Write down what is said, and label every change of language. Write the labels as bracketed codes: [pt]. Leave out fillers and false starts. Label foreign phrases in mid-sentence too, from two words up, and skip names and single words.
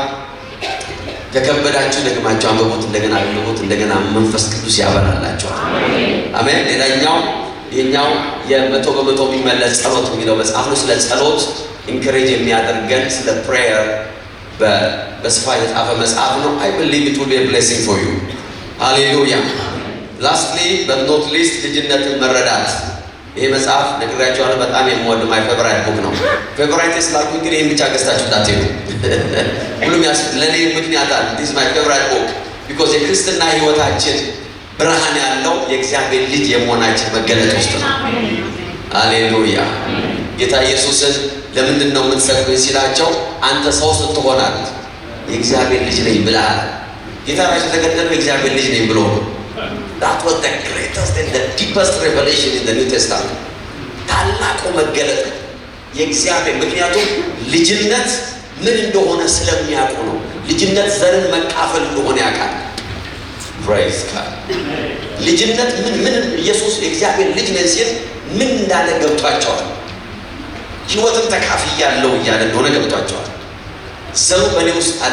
[am] ከከበዳችሁ ደግማችሁ አንብቡት፣ እንደገና አንብቡት፣ እንደገና መንፈስ ቅዱስ ያበራላችኋል። አሜን። ሌላኛው ይሄኛው የመቶ በመቶ የሚመለስ ጸሎት የሚለው መጽሐፍ ነው። ስለ ጸሎት ኢንከሬጅ የሚያደርገን ስለ ፕሬየር በስፋት የተጻፈ መጽሐፍ ነው። [en] I believe it will be a blessing for you. [am] ሃሌሉያ። [en] lastly but not least [am] ልጅነትን መረዳት። ይሄ መጽሐፍ ነግራችኋለሁ፣ በጣም የምወድ [en] my favorite book [am] ነው። ፌቨራይት ስላልኩኝ ግን ይሄን ብቻ ገዝታችሁ እንዳትሄዱ። ሁሉም ለኔ ምክንያት አለ። [en] this is my favorite book because [am] የክርስትና ህይወታችን ብርሃን ያለው የእግዚአብሔር ልጅ የመሆናችን መገለጥ ውስጥ ነው። ሃሌሉያ። ጌታ ኢየሱስን ለምንድን ነው የምትሰቅሉኝ ሲላቸው አንተ ሰው ስትሆን አሉት የእግዚአብሔር ልጅ ነኝ ብለሃል። ጌታ ራሱ የተገደለው የእግዚአብሔር ልጅ ነኝ ብሎ ነው። [en] that was the greatest and the deepest revelation in the New Testament። [am] ታላቁ መገለጥ የእግዚአብሔር ምክንያቱም ልጅነት ምን እንደሆነ ስለሚያውቁ ነው። ልጅነት ዘርን መካፈል እንደሆነ ያውቃል። [en] praise God። [am] ልጅነት ምን ኢየሱስ የእግዚአብሔር ልጅ ነኝ ሲል ምን እንዳለ ገብቷቸዋል። ህይወትን ተካፍያለሁ እያለ እንደሆነ ገብቷቸዋል። ዘሩ በእኔ ውስጥ አለ